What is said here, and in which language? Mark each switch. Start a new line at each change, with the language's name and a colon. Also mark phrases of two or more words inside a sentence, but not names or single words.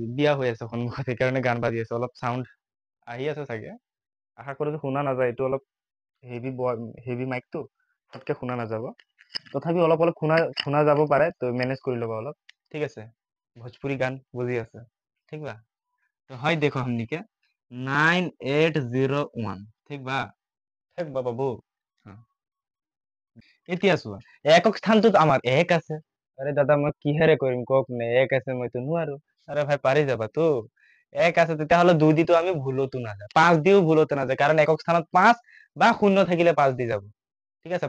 Assamese: বিয়া হৈ আছে সন্মুখত, সেইকাৰণে গান বাজি আছে, অলপ চাউণ্ড আহি আছে চাগে। আশা কৰিছো শুনা নাযায়, এইটো অলপ হেভি হেভি মাইকটো, তাতকে শুনা নাযাব। তথাপি অলপ অলপ শুনা যাব পাৰে, তো মেনেজ কৰি ল'বা অলপ, ঠিক আছে। ভোজপুৰী গান বুজি আছে,
Bhojpuri: ठीक बा। तो है देखो हमनी के 9801, ठीक बा? ठीक बा बाबू?
Assamese: হ্যাঁ। এতিয়া চোৱা, একক স্থানটোত আমাৰ 1 আছে। আৰে দাদা মই কিহেৰে কৰিম কওক নে? 1 আছে, মইতো নোৱাৰো। আৰে ভাই পাৰি যাবা তো। 1 আছে, তেতিয়াহ'লে 2 দিতো আমি ভুলতো নাযায়, 5 দিও ভুলতো নাযায়, কাৰণ একক স্থানত 5 বা 0 থাকিলে 5 দি যাব, ঠিক আছে।